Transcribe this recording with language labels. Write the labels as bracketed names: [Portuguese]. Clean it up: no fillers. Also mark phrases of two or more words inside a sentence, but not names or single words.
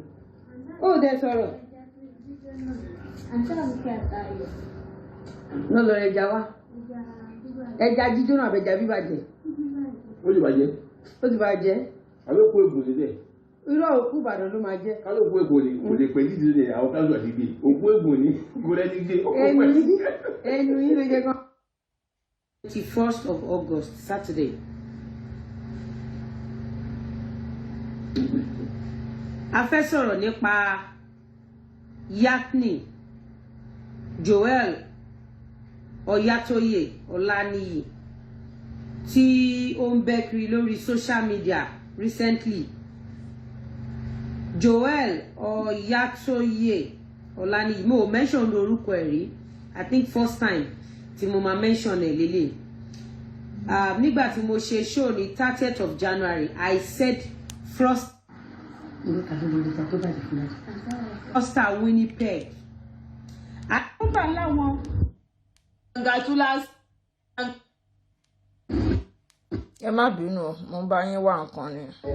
[Yoruba] Ó dẹ sọ̀rọ̀. Lọ lọ ẹja wá. Ẹja jíjóná àbẹ̀jà bíbàjẹ́. Ó lè bàjẹ́. Ó ti bàjẹ́. Àbẹ́ òkú ègùn nílẹ̀. Irọ́ òkú Ìbàdàn ló máa jẹ́. Kálọ̀ òkú ègùn ni kò lè pẹ́ dídì ní àwọn káṣù àti gbé. Òkú ègùn ni kò lẹ́ni gbé. Ẹnu yín ló jẹ́ gan. [English] 21st of August, Saturday. [Yoruba] A fẹ́ sọ̀rọ̀ nípa Yakni Joel Oyatoye Olaniyi tí ó ń bẹ́ kiri lórí [English] social media recently [Yoruba] Joel Oyatoye Olani mo mention orúkọ ẹ̀ rí. [English] I think first time [Yoruba] tí mo ma mention ẹ̀ lélẹ̀. Nígbà tí mo ṣe show ní [English] 30th of January, I said Froster Winnipeg. [Yoruba] Àkóbá láwọn. Ẹ má bínú o, mo bá yín wá nǹkan ni.